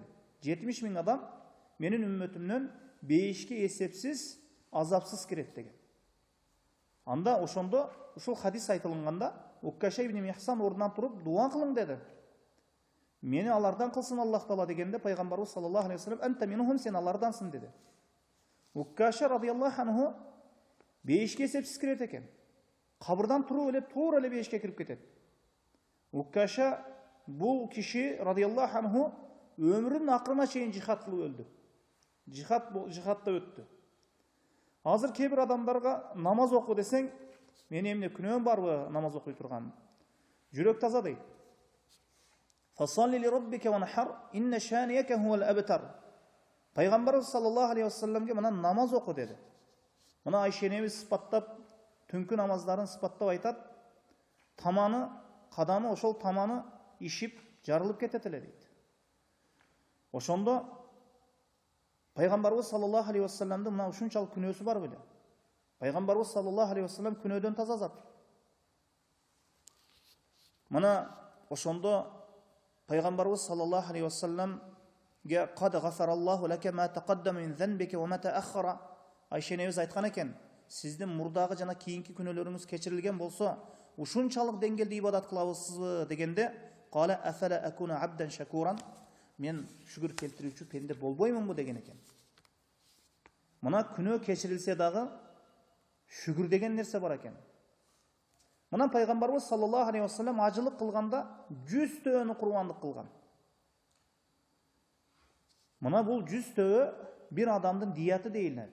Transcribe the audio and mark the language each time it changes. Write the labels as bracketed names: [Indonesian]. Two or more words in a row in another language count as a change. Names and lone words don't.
[Kyrgyz] 70 000 адам менин үммөтүмдөн бейишке эсепсиз, азапсыз кирет деген. Анда ошондо ушул хадис айтылганда Уккаша ибн Михсан ордунан туруп дуа кылың деди. Мени алардан кылсын Аллах Таала дегенде пайгамбарыбыз [Arabic] صلى الله عليه وسلم أنت منهم, [Kyrgyz] сен алардансың деди. Уккаша [Arabic] رضي الله عنه [Kyrgyz] бейишке эсепсиз кирет экен. Кабырдан туруп эле туура эле бейишке кирип кетет. Уккаша бул киши [Arabic] رضي الله عنه [Kyrgyz] өмүрүнүн акырына чейин жихад кылып өлдү. Жихадда өттү. Азыр кээ бир адамдарга намаз оку десең, мен эмне күнөөм барбы намаз окуй турган? Жүрөк таза дейт. [Arabic] فصل لربك وانحر إن شانئك هو الأبتر. [Kyrgyz] Пайгамбарыбыз [Arabic] صلى الله عليه [Kyrgyz] вассаламге мына намаз оку деди. Мына Айша энебиз сыпаттап, түнкү намаздарын сыпаттап айтат. Таманы, кадамы ошол таманы ишип, жарылып кетет эле дейт. Ошондо пайгамбарыбыз [Arabic] صلى الله عليه [Kyrgyz] вассаламдын мына ушунчалык күнөөсү бар беле? Пайгамбарыбыз [Arabic] صلى الله عليه وسلم [Kyrgyz] күнөөдөн таза зат. Мына ошондо пайгамбарыбыз [Arabic] صلى الله عليه وسلم قد غفر الله لك ما تقدم من ذنبك وما تأخر. [Kyrgyz] Айша энебиз айткан экен, сиздин мурдагы жана кийинки күнөөлөрүңүз кечирилген болсо, ушунчалык деңгээлде ибадат кылабызбы дегенде, [Arabic] قال افلا اكون عبدا شكورا, [Kyrgyz] мен шүгүр келтирүүчү пенде болбоймунбу деген экен. Мына күнөө кечирилсе дагы шүгүр деген нерсе бар экен. Мына пайгамбарыбыз [Arabic] صلى الله عليه وسلم [Kyrgyz] ажылык кылганда 100 төөнү курбандык кылган. Мына бул 100 төө бир адамдын дияты дейилет.